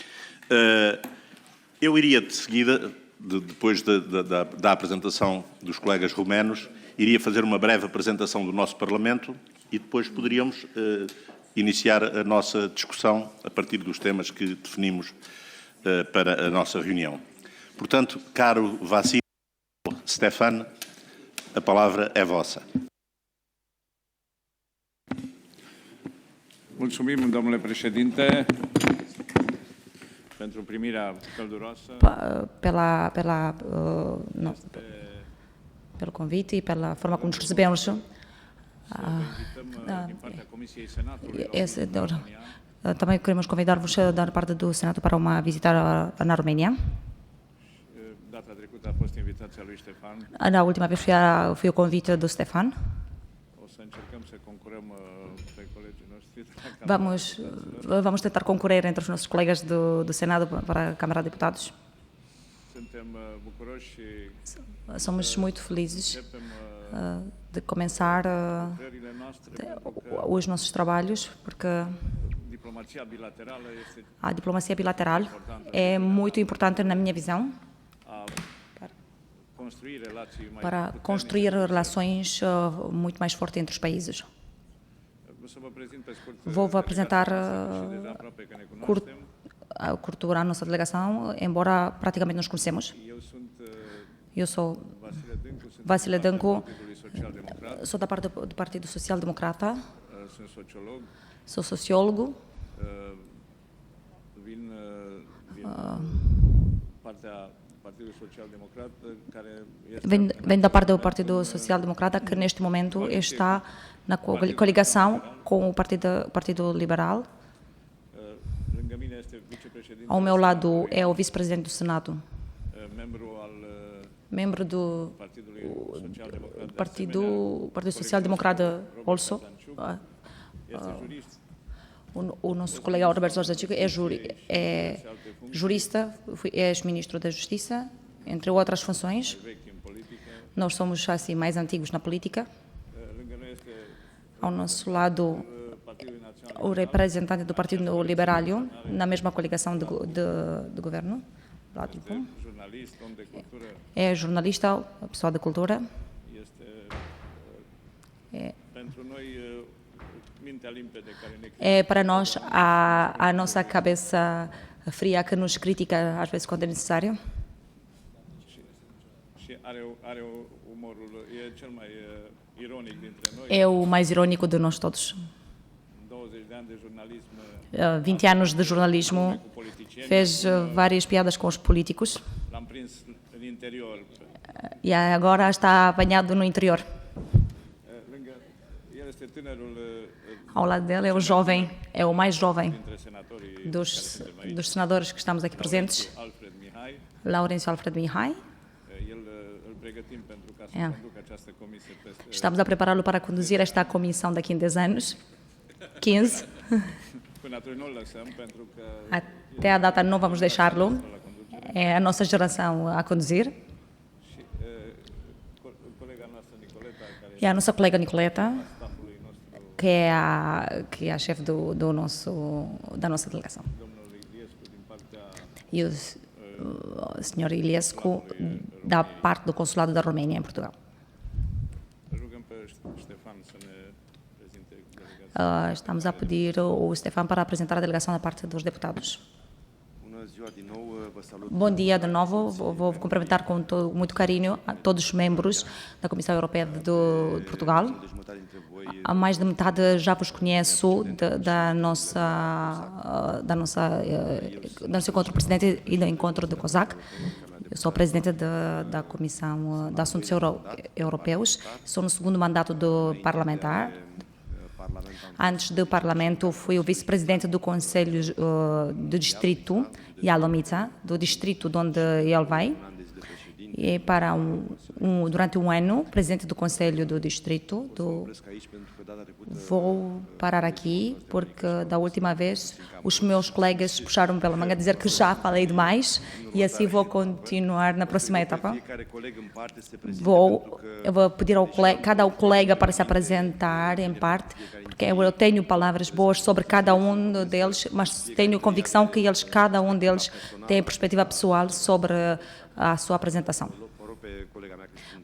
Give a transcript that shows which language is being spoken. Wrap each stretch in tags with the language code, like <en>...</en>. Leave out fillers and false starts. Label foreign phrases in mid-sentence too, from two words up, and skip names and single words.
<pt>Eu iria, de seguida, depois da apresentação dos colegas romenos, iria fazer uma breve apresentação do nosso Parlamento e depois poderíamos iniciar a nossa discussão a partir dos temas que definimos para a nossa reunião. Portanto, caro Vassili Stefan, a palavra é vossa.</pt> <ro>Mulțumim, domnule președinte, pentru primirea călduroasă.</ro> <pt>Pelo convite e pela forma como nos recebemos. Também queremos convidar-vos da parte do Senado para uma visita na Romênia. Na última vez foi o convite do Stefan. Vamos tentar concorrer entre os nossos colegas do Senado para a Câmara de Deputados.</pt> <ro>suntem bucuroși și</ro> <pt>Somos muito felizes</pt> <ro>începem</ro> <pt>de começar</pt> <ro>lucrările noastre,</ro> <pt>os nossos trabalhos, porque</pt> <ro>diplomația bilaterală este</ro> <pt>a diplomacia bilateral é muito importante na minha visão</pt> <ro>a construi relații mai</ro> <pt>para construir relações muito mais fortes entre os países.</pt> <ro>O să vă prezint pe scurt</ro> <pt>Vou-vă apresentar</pt> <ro>și deja aproape că ne cunoaștem.</ro> <pt>curto a nossa delegação, embora praticamente nos conhecemos.</pt> <ro>Eu sunt</ro> <pt>Eu sou</pt> <ro>Vasile Dâncu, sunt Vasile Dâncu, Partidului Social Democrat,</ro> <pt>sou da parte do Partido Social Democrata,</pt> <ro>sunt sociolog,</ro> <pt>sou sociólogo,</pt> <ro>vin din partea Partidului Social Democrat, care este</ro> <pt>venho da parte do Partido Social Democrata, que neste momento está na coligação com o Partido Liberal.</pt> <ro>lângă mine este vicepreședinte,</ro> <pt>Ao meu lado é o vice-presidente do Senado,</pt> <ro>membru al</ro> <pt>membro do</pt> <ro>Partidului Social Democrat,</ro> <pt>Partido Social Democrata also.</pt> <ro>este jurist,</ro> <pt>O nosso colega Roberto Jorge Chico é jurista, é ex-ministro da Justiça, entre outras funções.</pt> <ro>vechi în politică.</ro> <pt>Nós somos assim mais antigos na política.</pt> <ro>Lângă noi este</ro> <pt>Ao nosso lado,</pt> <ro>Partidul Național,</ro> <pt>o representante do Partido Liberal, na mesma coligação de governo, lá tipo,</pt> <ro>jurnalist, om de cultură,</ro> <pt>é jornalista, pessoa de cultura.</pt> <ro>este</ro> <pt>É,</pt> <ro>pentru noi mintea limpede care ne</ro> <pt>é para nós a nossa cabeça fria que nos critica às vezes quando é necessário.</pt> <ro>și are umorul, e cel mai ironic dintre noi.</ro> <pt>É o mais irônico de nós todos.</pt> <ro>20 de ani de jurnalism</ro> <pt>20 anos de jornalismo,</pt> <ro>cu politicieni,</ro> <pt>fez várias piadas com os políticos</pt> <ro>l-am prins în interior.</ro> <pt>e agora está apanhado no interior.</pt> <ro>Lângă el este tânărul</ro> <pt>Ao lado dele é o jovem, é o mais jovem</pt> <ro>dintre senatorii</ro> <pt>dos senadores que estamos aqui presentes, Alfred Mihai. Lourenço Alfred Mihai.</pt> <ro>El îl pregătim pentru ca să conducă această comisie peste</ro> <pt>Estamos a prepará-lo para conduzir esta comissão daqui em 10 anos, 15.</pt> <ro>până atunci nu-l lăsăm pentru că</ro> <pt>Até a data não vamos deixá-lo, é a nossa geração a conduzir.</pt> <ro>și colega noastră Nicoleta, care</ro> <pt>E a nossa colega Nicoleta,</pt> <ro>stafului nostru,</ro> <pt>que é a chefe da nossa delegação.</pt> <ro>domnul Iliescu din partea</ro> <pt>E o senhor Iliescu, da parte do Consulado da Roménia em Portugal.</pt> <ro>rugăm pe Ștefan să ne prezinte delegația.</ro> <pt>Estamos a pedir o Stefan para apresentar a delegação da parte dos deputados.</pt> <ro>Bună ziua din nou, vă salut.</ro> <pt>Bom dia de novo, vou cumprimentar com muito carinho a todos os membros da Comissão Europeia de Portugal.</pt> <ro>De jumătate dintre voi</ro> <pt>A mais de metade já vos conheço do nosso encontro presidente e do encontro do COSAC. Eu sou presidente da Comissão de Assuntos Europeus, sou no segundo mandato do parlamentar. Antes do Parlamento, fui o vice-presidente do Conselho do Distrito, Ialomița, do distrito de onde ele vai. E durante um ano, presidente do Conselho do Distrito.</pt> <ro>opresc aici pentru că data trecută</ro> <pt>Vou parar aqui, porque da última vez os meus colegas puxaram pela manga a dizer que já falei demais e assim vou continuar na próxima etapa.</pt> <ro>fiecare coleg în parte se prezinte</ro> <pt>Eu vou pedir ao cada colega para se apresentar em parte, porque eu tenho palavras boas sobre cada deles, mas tenho convicção que cada deles tem perspectiva pessoal sobre a sua apresentação.</pt> <ro>o rog pe colega mea Cristina.</ro>